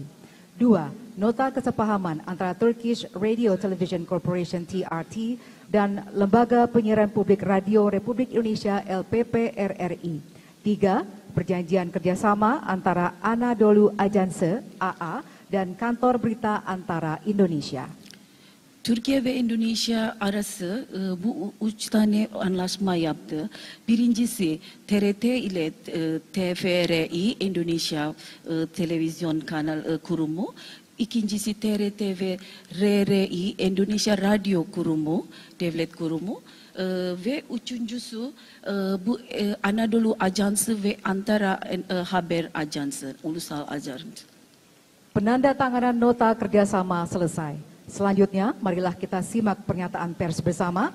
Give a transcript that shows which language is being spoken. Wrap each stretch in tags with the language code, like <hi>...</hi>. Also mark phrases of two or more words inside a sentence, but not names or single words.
<id>2. Nota kesepahaman antara Turkish Radio Television Corporation TRT dan Lembaga Penyiaran Publik Radio Republik Indonesia LPP RRI. 3. Perjanjian kerjasama antara Anadolu Ajanse AA dan Kantor Berita Antara Indonesia.</id> <tr>Türkiye ve Endonezya arası bu 3 tane anlaşma yaptı. Birincisi TRT ile TVRI Endonezya Televizyon Kanal Kurumu. İkincisi TRT ve RRI Endonezya Radyo Kurumu, Devlet Kurumu. Ve üçüncüsü bu Anadolu Ajansı ve Antara Haber Ajansı, Ulusal Ajansı.</tr> <id>Penandatanganan nota kerjasama selesai. Selanjutnya, marilah kita simak pernyataan pers bersama.</id>